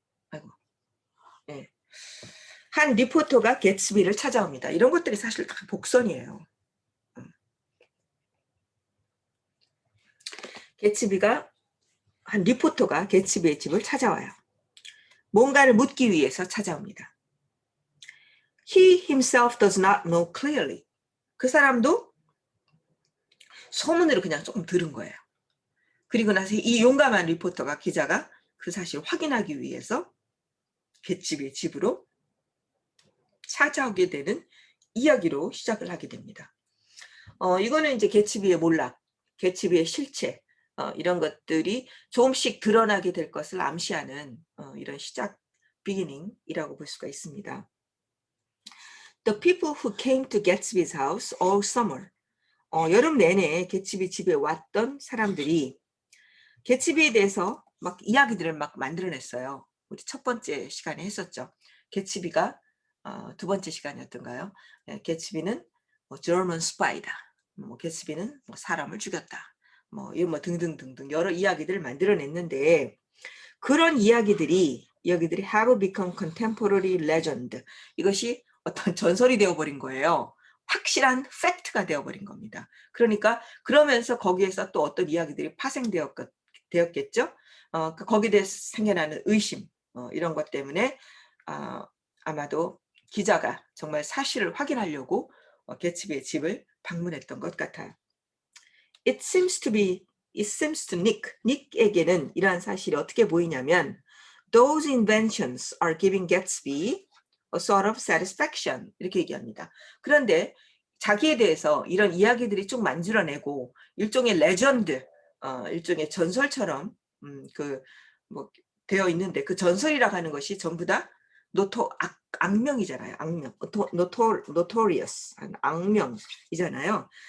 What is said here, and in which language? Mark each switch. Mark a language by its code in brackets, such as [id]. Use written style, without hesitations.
[ko] 아이고. 네. 한 리포터가 개츠비를 찾아옵니다. 이런 것들이 사실 다 복선이에요. 한 리포터가 개츠비의 집을 찾아와요. 뭔가를 묻기 위해서 찾아옵니다. [en] He himself does not know clearly. [ko] 그 사람도 소문으로 그냥 조금 들은 거예요. 그리고 나서 이 용감한 리포터가, 기자가 그 사실을 확인하기 위해서 개츠비의 집으로 찾아오게 되는 이야기로 시작을 하게 됩니다. 이거는 이제 개츠비의 몰락, 개츠비의 실체, 이런 것들이 조금씩 드러나게 될 것을 암시하는 이런 시작, 비기닝이라고 볼 수가 있습니다. [en] The people who came to Gatsby's house all summer. [ko] 여름 내내 개츠비 집에 왔던 사람들이 개츠비에 대해서 막 이야기들을 막 만들어냈어요. 우리 첫 번째 시간에 했었죠. 개츠비가 두 번째 시간이었던가요? 네, 개츠비는 뭐 [en] German spy [ko] 다. 뭐 개츠비는 뭐 사람을 죽였다. 뭐 등등등등 여러 이야기들을 만들어냈는데 그런 이야기들이 [en] have become contemporary legend. [ko] 이것이 어떤 전설이 되어버린 거예요. 확실한 팩트가 되어버린 겁니다. 그러니까 그러면서 거기에서 또 어떤 이야기들이 파생되었겠죠. 거기에 대해서 생겨나는 의심 이런 것 때문에 아마도 기자가 정말 사실을 확인하려고 개츠비의 집을 방문했던 것 같아요. [en] It seems to Nick에게는 [ko] 이러한 사실이 어떻게 보이냐면 [en] Those inventions are giving Gatsby a sort of satisfaction [ko] 이렇게 얘기합니다. 그런데 자기에 대해서 이런 이야기들이 쭉 만들어내고 일종의 레전드, 일종의 전설처럼 뭐 되어 있는데 그 전설이라고 하는 것이 전부 다 악명이잖아요. 악명, notorious, 악명이잖아요.